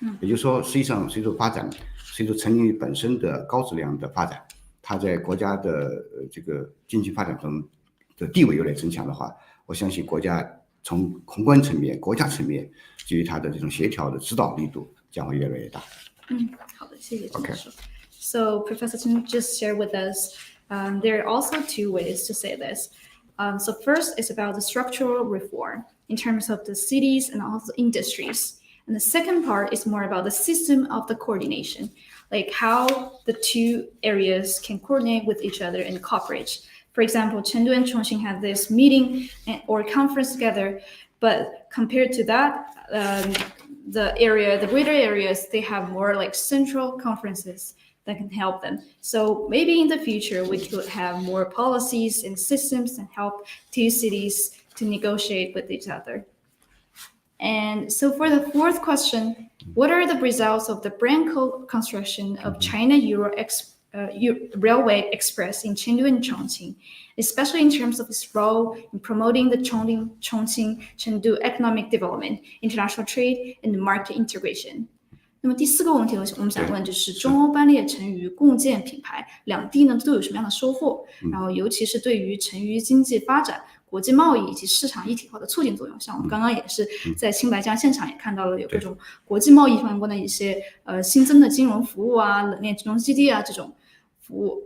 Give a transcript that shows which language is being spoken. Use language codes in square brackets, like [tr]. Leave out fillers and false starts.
[zh] 也就是说，实际上随着发展，随着成渝本身的高质量的发展，它在国家的这个经济发展中的地位有点增强的话，我相信国家从宏观层面、国家层面基于它的这种协调的指导力度将会越来越大。好的，谢谢陈教授。 [en] So Professor Chen just shared with us, there are also two ways to say this. So first is about the structural reform in terms of the cities and also industries. And the second part is more about the system of the coordination, like how the two areas can coordinate with each other and cooperate. For example, Chengdu and Chongqing had this meeting or conference together, but compared to that, the greater areas, they have more like central conferences that can help them. So maybe in the future, we could have more policies and systems and help two cities to negotiate with each other. And so for the fourth question, what are the results of the brand construction of China-Euro Railway Express in Chengdu and Chongqing, especially in terms of its role in promoting the Chongqing-Chengdu economic development, international trade, and market integration? [zh] 那么第四个问题，我们想问就是中欧班列成渝共建品牌，两地呢都有什么样的收获？然后尤其是对于成渝经济发展、国际贸易以及市场一体化的促进作用。像我们刚刚也是在青白江现场也看到了有各种国际贸易相关的一些新增的金融服务啊、冷链金融基地啊这种服务。